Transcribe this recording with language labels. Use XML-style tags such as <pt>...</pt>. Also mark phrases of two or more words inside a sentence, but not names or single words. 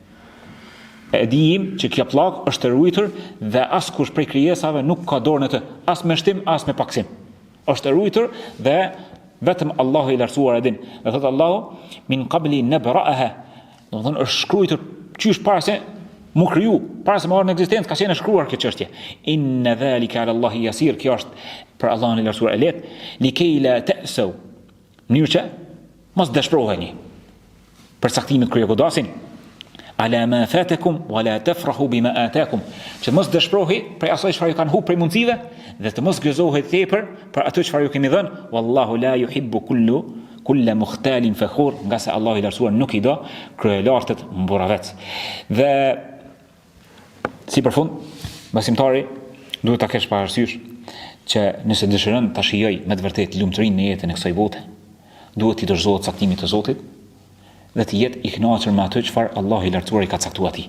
<sq>E dijim që kjo pllak është e ruajtur dhe askush prej krijesave nuk ka dorë në të, as me shtim, as me paksim. Është e ruajtur dhe vetëm Allahu i lartësuar e din. Dhe thot Allahu,</sq> <ar>من قبل نبرأها.</ar> <sq>Do të thonë është shkruar qysh para se mu kriju, para se më ardhë në ekzistencë, ka qenë shkruar kjo çështje.</sq> <ar>إن ذلك على الله يسير,</ar> <sq>kjo është për Allahun e lartësuar e lehtë,</sq> <ar>لكي لا تأسوا.</ar> <sq>Mënyrë që mos dëshpëroheni për caktimet kur ju godasin.</sq> <ar>على ما فاتكم ولا تفرحوا بما آتاكم.</ar> <sq>Që mos dëshpërohi për asaj çfarë ju kanë humbur prej mundësive dhe të mos gëzohet tepër për atë çfarë ju keni dhënë.</sq> <ar>والله لا يحب كل مختال فخور,</ar> <sq>nga se Allahu i lartësuar nuk i do kryelartët mburavec. Dhe si përfund, besimtari duhet ta kesh parasysh që nëse dëshiron ta shijoj me të vërtetë lumturinë në jetën e kësaj bote, duhet të dorëzohet caktimit të Zotit dhe të jetë i kënaqur me atë çfarë Allahu i lartësuar i ka caktuar atij.</sq>